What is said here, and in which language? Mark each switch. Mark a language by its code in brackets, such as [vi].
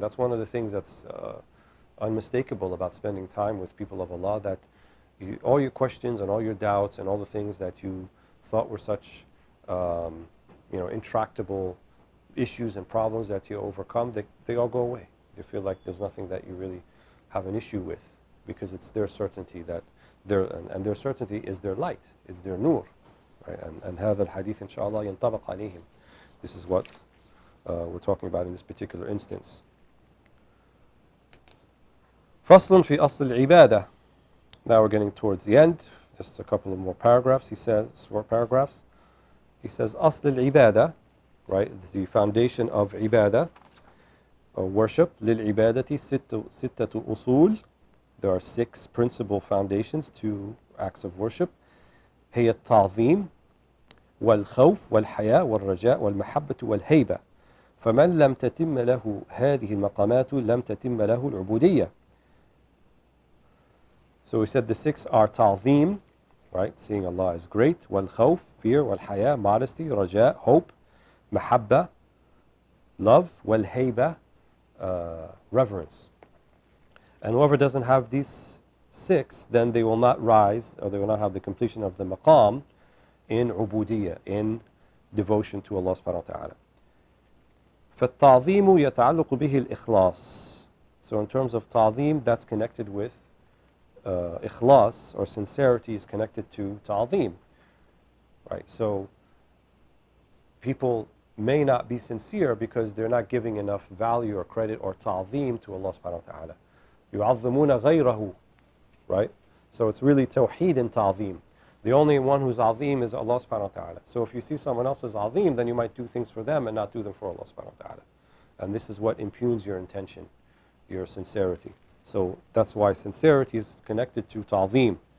[en] And that's one of the things that's unmistakable about spending time with people of Allah, that all your questions and all your doubts and all the things that you thought were such you know, intractable issues and problems that you overcome, they all go away. You feel like there's nothing that you really have an issue with, because it's their certainty that and their certainty is their light, it's their nur, right? [ar] And هذا الحديث إن شاء الله ينطبق عليهم. [en] This is what we're talking about in this particular instance. [ar] فصل في أصل العبادة. [en] Now we're getting towards the end. Just a couple of more paragraphs. He says, short paragraphs. He says, [ar] أصل العبادة, [en] right? The foundation of ibadah, or worship. [ar] للعبادة ستة أصول. [en] There are 6 principal foundations to acts of worship. [ar] هي التعظيم والخوف والحياء والرجاء والمحبة والهيبة. فمن لم تتم له هذه المقامات لم تتم له العبودية. [en] So we said the 6 are ta'zim, right? Seeing Allah is great. Wal-khawf, fear. Wal-haya, modesty. Raja, hope. Mahabba, love. Wal-hayba, reverence. And whoever doesn't have these 6, then they will not rise, or they will not have the completion of the maqam in ubudiyya, in devotion to Allah subhanahu wa ta'ala. [ar] فَالتَّعْظِيمُ يَتَعَلَّقُ بِهِ الْإِخْلَاصِ. [en] So in terms of ta'zim, that's connected with ikhlas, or sincerity, is connected to ta'zim, right? So people may not be sincere because they're not giving enough value or credit or ta'zim to Allah subhanahu wa ta'ala. [ar] يُعَظِّمُونَ غَيْرَهُ, right? [en] So it's really tawheed and ta'zim. The only one who's azim is Allah subhanahu wa ta'ala. So if you see someone else as azim, then you might do things for them and not do them for Allah subhanahu wa ta'ala. And this is what impugns your intention, your sincerity. So that's why sincerity is connected to ta'zim.